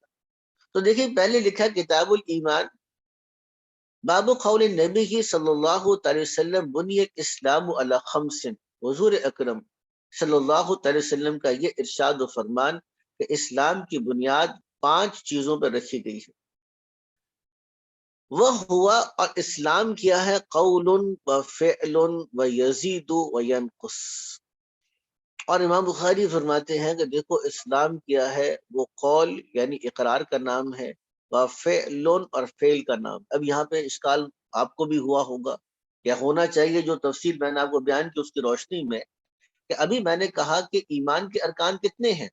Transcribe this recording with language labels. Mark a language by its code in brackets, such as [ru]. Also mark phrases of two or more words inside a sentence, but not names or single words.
[ur] تو دیکھیں پہلے لکھا [ar] کتاب الایمان، باب قول نبی صلی اللہ تعالی وسلم بنی الاسلام علی خمس. [ur] حضور اکرم [ar] صلی اللہ تعالی وسلم [ur] کا یہ ارشاد و فرمان کہ اسلام کی بنیاد 5 چیزوں پر رکھی گئی ہے. وہ ہوا، اور اسلام کیا ہے، [ar] قول و فعل و یزید و ینقص. [ur] اور امام بخاری فرماتے ہیں کہ دیکھو اسلام کیا ہے، وہ قول یعنی اقرار کا نام ہے، [ar] و فعل [ur] اور فعل کا نام. اب یہاں پہ اشکال آپ کو بھی ہوا ہوگا یا ہونا چاہیے، جو تفصیل میں نے آپ کو بیان کی اس کی روشنی میں، کہ ابھی میں نے کہا کہ ایمان کے ارکان کتنے ہیں؟